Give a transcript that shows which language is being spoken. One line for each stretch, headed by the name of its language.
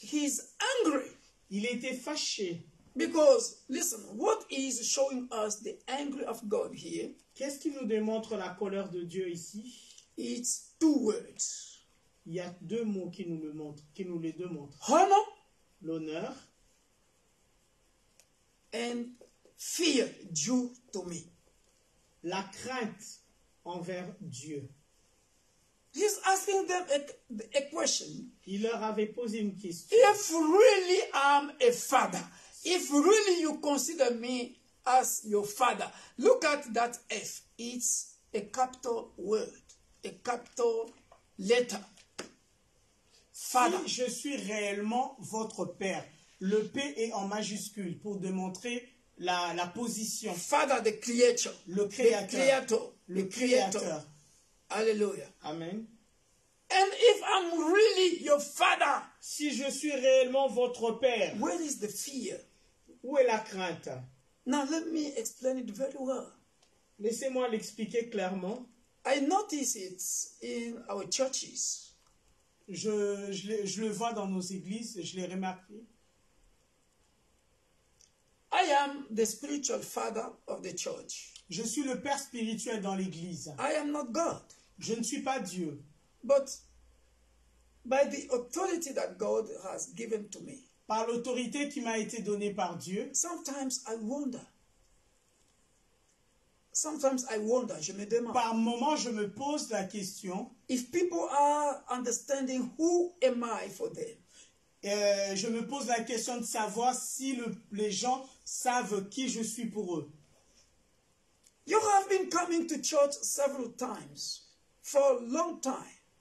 English: He's angry.
French: Il était fâché.
English: Because, listen, what is showing us the anger of God here?
French: Qu'est-ce qui nous démontre la colère de Dieu ici?
English: It's two words.
French: Il y a deux mots qui nous le montrent, qui nous les démontrent.
English: Honor,
French: l'honneur,
English: and fear due to me.
French: La crainte envers Dieu.
English: He's asking them a question.
French: Il leur avait posé une question.
English: If really I'm a father, if really you consider me as your father, look at that F. It's a capital word, a capital letter.
French: Father. Si je suis réellement votre père, le P est en majuscule pour démontrer la position.
English: Father, the creator.
French: Le créateur. Le créateur. Hallelujah. Amen.
English: And if I'm really your father,
French: si je suis réellement votre père,
English: where is the fear?
French: Où est la crainte?
English: Now let me explain it very well.
French: Laissez-moi l'expliquer clairement.
English: I notice it in our churches.
French: Je le vois dans nos églises, je l'ai remarqué.
English: I am the spiritual father of the church.
French: Je suis le père spirituel dans l'église.
English: I am not God.
French: Je ne suis pas Dieu.
English: But by the authority that God has given to me,
French: Par l'autorité qui m'a été donnée par Dieu,
English: sometimes I wonder. Sometimes I wonder,
French: je me demande, par moments je me pose la question,
English: if people are understanding who am I for them.
French: Je me pose la question de savoir si les gens savent qui je suis pour eux.
English: You have been coming to church several times for a long time.